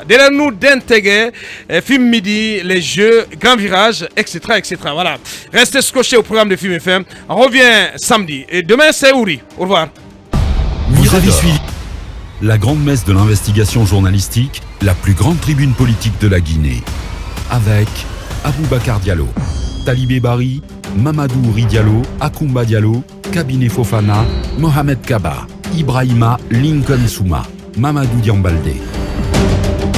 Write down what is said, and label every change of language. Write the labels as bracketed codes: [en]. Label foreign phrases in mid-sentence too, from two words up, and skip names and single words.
[fr] Derrière nous, Dentegue, Film Midi, les jeux, Grand Virage, etc. etc. Voilà. Restez scotchés au programme de Film FM. On revient samedi. Et demain, c'est Ouri. Au revoir. Vous avez suivi la grande messe de l'investigation journalistique, la plus grande tribune politique de la Guinée. Avec Aboubacar Diallo, Talibé Bari, Mamadou Ouri Diallo, Akoumba Diallo, Kabinet Fofana, Mohamed Kaba, Ibrahima Lincoln Souma, Mamadou Diambalde.